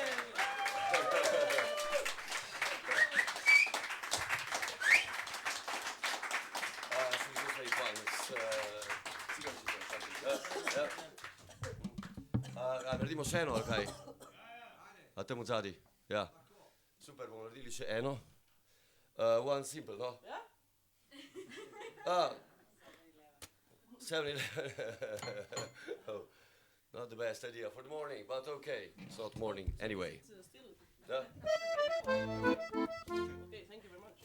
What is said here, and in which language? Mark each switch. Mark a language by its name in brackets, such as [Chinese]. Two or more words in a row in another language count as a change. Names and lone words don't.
[Slovenian] Naredimo še eno, ali kaj? A temu zadaj? Ja. Super, bomo naredili še eno. [English] One simple, no? Ja? 7-11. Not the best idea for the morning, but okay. It's not morning anyway. Yeah? Okay, thank you very much.